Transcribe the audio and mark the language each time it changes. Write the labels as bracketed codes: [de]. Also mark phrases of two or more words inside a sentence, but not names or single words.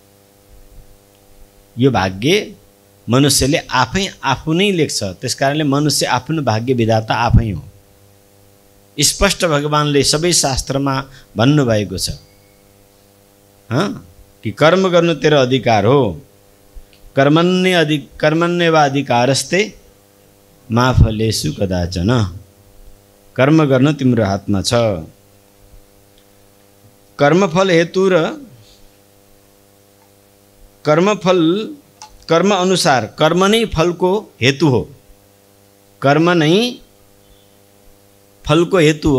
[ne] यो भाग्य मनुष्यले आफू नै लेख्छ। त्यसकारणले मनुष्य आफ्नो भाग्य विधाता आफै हो। स्पष्ट भगवानले सबै शास्त्रमा भन्नुभएको छ कि कर्म गर्नु तेरो अधिकार हो। [sa] कर्मण्येव अधिकारस्ते मा फलेषु कदाचन। [ne] कर्म गर्न तिम्रो हातमा छ। कर्मफल हेतु र कर्म अनुसार कर्म नै फलको हेतु हो। कर्म नै फलको हेतु हो।